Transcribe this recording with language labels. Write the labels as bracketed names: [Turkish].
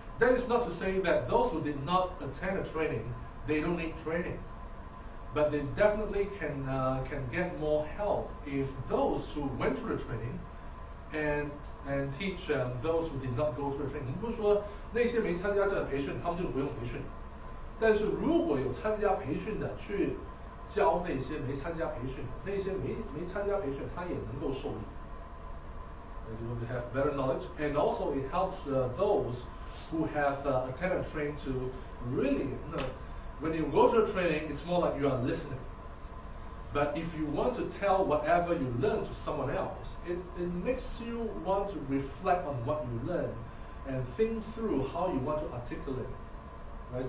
[English] That is not to say that those who did not attend the training, they don't need training. But they definitely can get more help if those who went through the training and teach those who did not go through the training. [Chinese] 不是说那些没参加这个培训，他们就不用培训。但是如果有参加培训的去教那些没参加培训的，那些没参加培训，他也能够受益。 [English] You will have better knowledge, and also it helps those who have attended training to really, when you go to a training, it's more like you are listening. But if you want to tell whatever you learn to someone else, it makes you want to reflect on what you learn and think through how you want to articulate it. Right?